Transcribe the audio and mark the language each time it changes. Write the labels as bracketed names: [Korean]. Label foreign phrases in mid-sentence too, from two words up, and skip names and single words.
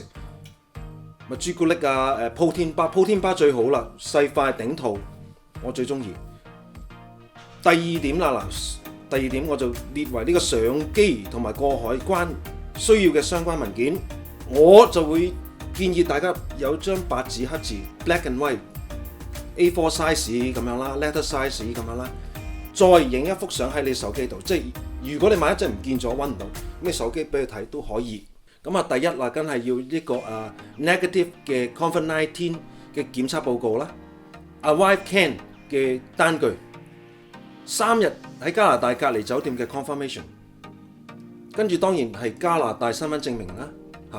[Cantonese] 朱古力鋪天巴最好啦，細塊頂肚，我最中意。第二點啦，第二點我就列為呢個上機同埋過海關需要嘅相關文件，我就會建議大家有張白紙黑字 [English] black and white A4 size [Cantonese] 咁樣啦 ， [English] letter size [Cantonese] 咁樣啦，再影一幅相喺你手機度，即係如果你萬一真係唔見咗揾唔到，咁你手機俾佢睇都可以。咁第一啦，梗係要呢個negative 嘅 COVID-19 嘅檢測報告啦 ，Arrive Can 嘅單據，3日喺加拿大隔離酒店嘅 confirmation， 跟住當然係加拿大身份證明啦嚇。